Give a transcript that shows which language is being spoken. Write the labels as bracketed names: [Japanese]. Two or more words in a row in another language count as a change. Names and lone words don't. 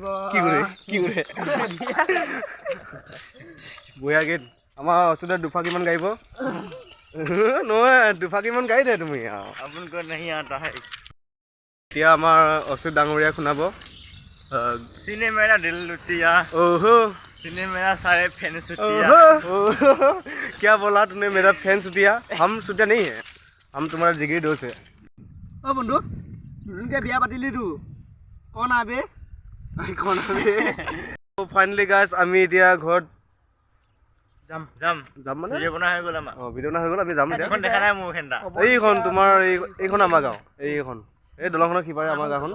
[Assamese] কি কৰে বঢ়িয়া গীত। আমাৰ ওচৰতে দুফাকিমান গাইব। নহয়, দুফাকিমান গাই দে তুমি। আপোনালোকৰ [Hindi] नहीं आता है। [Assamese] এতিয়া আমাৰ অচ্যুত ডাঙৰীয়া শুনাব। [Hindi] सीने मेरा दिल लूटिया, ओहो सिने मेरा सारे फैन सुटिया। ओहो क्या बोला तूने, मेरा फैन सुटिया? हम सुटिया नहीं है, हम तुम्हारा जिगरी दोस्त है। [Assamese] অ বন্ধু, নতুনকৈ বিয়া পাতিলি তো, কণ আবে [English] finally guys [Assamese] আমি এতিয়া ঘৰত যাম মানে ভিডিঅ' বনোৱা হৈ গ'ল আমাৰ। ভিডিঅ' না হৈ গ'ল, আমি যাম এতিয়া। এখন দেখা নাই মোৰ খেন্দা। এইখন তোমাৰ এইখন আমাৰ গাঁও, এইখন এই দলংখনৰ সিপাৰে আমাৰ গাঁওখন।